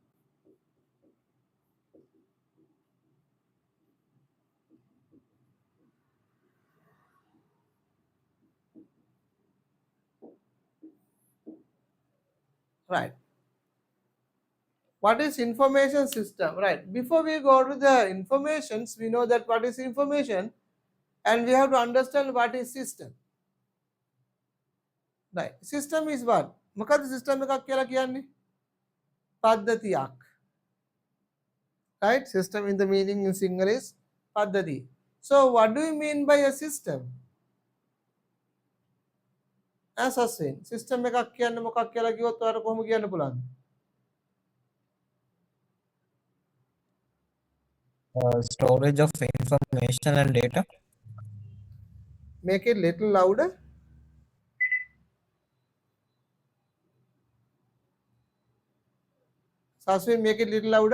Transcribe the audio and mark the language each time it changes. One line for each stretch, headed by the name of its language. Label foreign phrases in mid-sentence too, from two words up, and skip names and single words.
English: Right. What is information system? Right. Before we go to the informations, we know that what is information and we have to understand what is system. Right. System is what?
Sinhala: මොකද්ද system එකක් කියලා කියන්නේ? පද්ධතියක්.
English: Right? System in the meaning in Sinhala is paddhati. So what do you mean by a system? As a system
Sinhala: එකක් කියන්නේ මොකක් කියලා කිව්වොත් ඔයාලට කොහොම කියන්න පුළුවන්ද?
English: Storage of information and data. Make it little louder. Saswin, make it little louder.